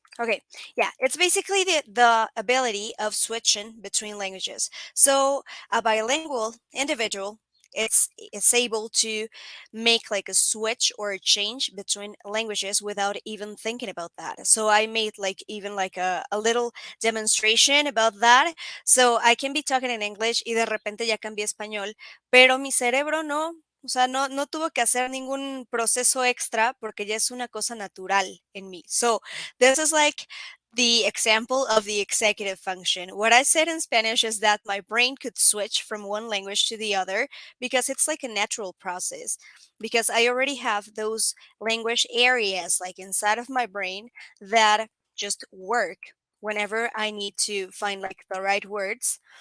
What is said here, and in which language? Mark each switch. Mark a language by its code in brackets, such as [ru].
[en] Okay, yeah, it's basically the ability of switching between languages. So a bilingual individual, it's able to make like a switch or a change between languages without even thinking about that. So I made like even like a little demonstration about that. So I can be talking in English [es] y de repente ya cambié a español, pero mi cerebro no. O sea, no tuvo que hacer ningún proceso extra porque ya es una cosa natural en mí. [en] So this is like the example of the executive function. What I said in Spanish is that my brain could switch from one language to the other because it's like a natural process. Because I already have those language areas like inside of my brain that just work whenever I need to find like the right words.